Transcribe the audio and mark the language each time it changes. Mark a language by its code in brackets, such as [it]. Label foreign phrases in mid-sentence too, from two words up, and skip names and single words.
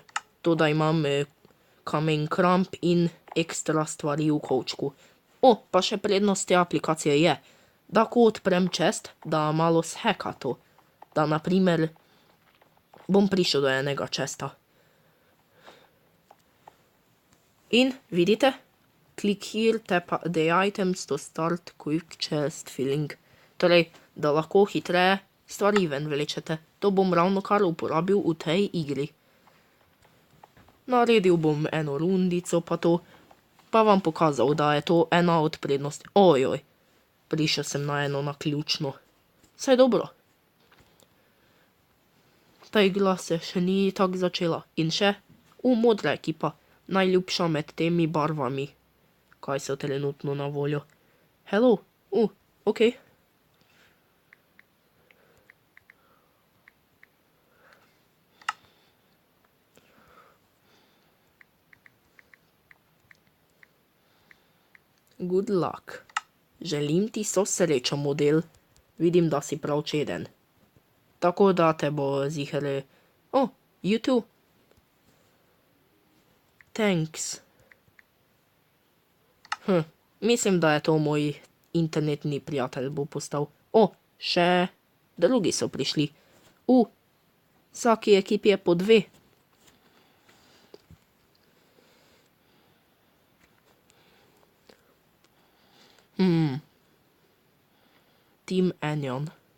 [sl] To, da imam kamen kramp in ekstra stvari v kovčku. Pa še prednost te aplikacije je, da ko odprem chest, da malo shacka to. Da na primer bom prišel do enega chesta. In vidite? [en] Click here, tap the items to start quick chest filling. [sl] Torej, da lahko hitreje stvari ven vlečete. To bom ravno kar uporabil v tej igri. Naredil bom eno rundico pa to. Pa vam pokazal, da je to ena od prednosti. Prišel sem na eno naključno. Saj dobro. Ta igra se še ni tako začela. In še, modra ekipa. Najljubša med temi barvami, kaj so trenutno na voljo. [en] Hello, ok. Good luck. [sl] Želim ti so srečo, model. Vidim, da si prav čeden. Tako da te bo ziher... [en] you too. Thanks. [sl] Mislim, da je to moj internetni prijatelj bo postal. Še drugi so prišli. Vsaki ekipi je po 2. Team Enion.